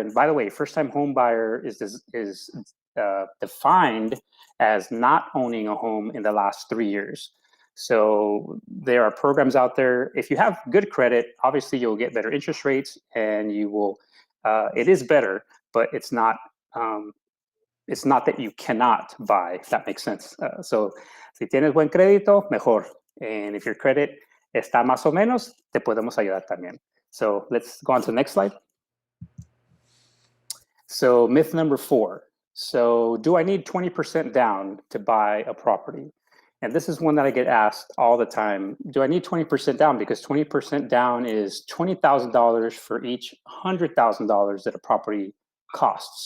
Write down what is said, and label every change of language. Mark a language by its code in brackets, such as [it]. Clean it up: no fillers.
[en] And by the way, first-time home buyer is defined as not owning a home in the last 3 years. So there are programs out there. If you have good credit, obviously you'll get better interest rates, and you will. It is better, but it's not that you cannot buy, if that makes sense. [es] So si tienes buen crédito, mejor. [en] And if your credit [es] está más o menos, te podemos ayudar también. [en] So let's go on to the next slide. So myth number 4. So do I need 20% down to buy a property? And this is one that I get asked all the time. Do I need 20% down? Because 20% down is $20,000 for each $100,000 that a property costs.